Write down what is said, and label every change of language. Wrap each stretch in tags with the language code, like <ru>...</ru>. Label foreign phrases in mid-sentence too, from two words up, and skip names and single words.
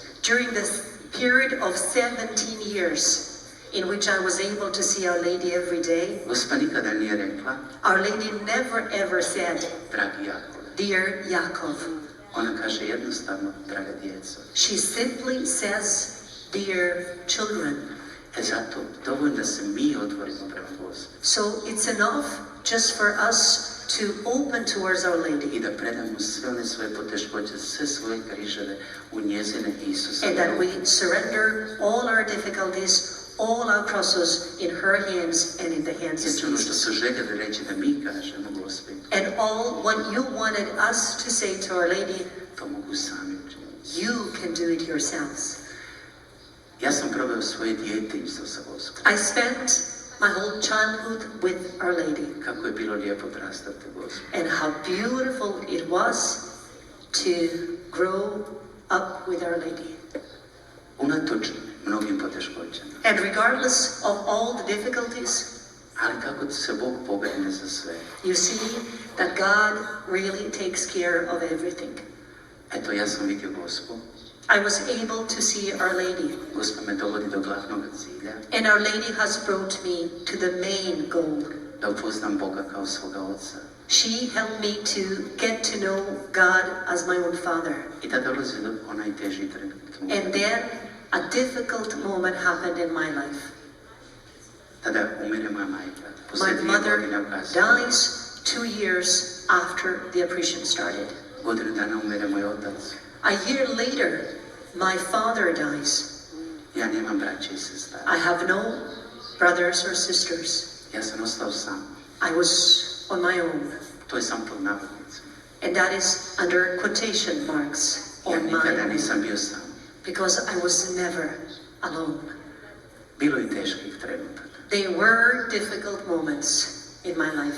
<en>During this period of 17 years in which I was able to see Our Lady every day,</en> <hr>Gospa nikada nije rekla,</hr> <en>Our Lady never ever said,</en> <hr>dragi Jakov.</hr> <en>Dear Jakov.</en> <hr>Ona kaže jednostavno, draga djeco.</hr> <en>She simply says, Dear children.</en> <hr>Zato dovoljno da se mi otvorimo prema Gospi</hr> <en>So it's enough just for us to open towards Our</en> <hr>i</hr> <en>Lady</en> <hr>da predamo sve one svoje poteškoće, sve svoje križeve u njezine Isusa.</hr> <en>and that we surrender all our difficulties, all our crosses in her hands and in the hands</en> <hr>Jer</hr> <en>of</en> <hr>ono što</hr> <en>Jesus.</en> <hr>su željeli reći da mi kažemo Gospi,</hr> <en>And all what you wanted us to say to Our Lady,</en> <hr>to mogu sami učiniti.</hr> <en>you can do it yourselves.</en> <hr>Ja sam proveo svoje djetinjstvo sa Gospom.</hr> <en>I spent my whole childhood with Our Lady,</en> <hr>Kako je bilo lijepo odrastati u Gospi.</hr> <en>and how beautiful it was to grow up with Our Lady.</en> <hr>Unatoč mnogim poteškoćama.</hr> <en>And regardless of all the difficulties,</en> <hr>Ali kako se Bog pobrine za sve.</hr> <en>you see that God really takes care of everything.</en> <hr>Eto, ja sam vidio Gospu.</hr> <en>I was able to see Our Lady,</en> <hr>Gospa me dovodi do glavnog cilja,</hr> <en>and Our Lady has brought me to the main goal.</en> <hr>da upoznam Boga kao svoga Oca.</hr> <en>She helped me to get to know God as my own Father.</en> <hr>I da dolazi do onaj teži trenutak.</hr> <en>And then a difficult moment happened in my life.</en> <hr>Tada umire moja majka.</hr> <en>My</en> <hr>Poslije 2</hr> <en>mother</en> <hr>godine kasnije.</hr> <en>dies 2 years after the apparition started.</en> <hr>Godinu dana umire moj otac.</hr> <en>A year later, my father dies.</en> <hr>Ja nemam braće i sestara.</hr> <en>I have no brothers or sisters.</en> <hr>Ja sam ostao sam.</hr> <en>I was on my own.</en> <hr>To je sam pod navodnicima.</hr> <en>And that is under quotation marks</en> <hr>Ja</hr> <en>on my</en> <hr>nikada</hr> <en>own.</en> <hr>nisam bio sam.</hr> <en>Because I was never alone.</en> <hr>Bilo je teških trenutaka.</hr> <en>There were difficult moments in my life.</en>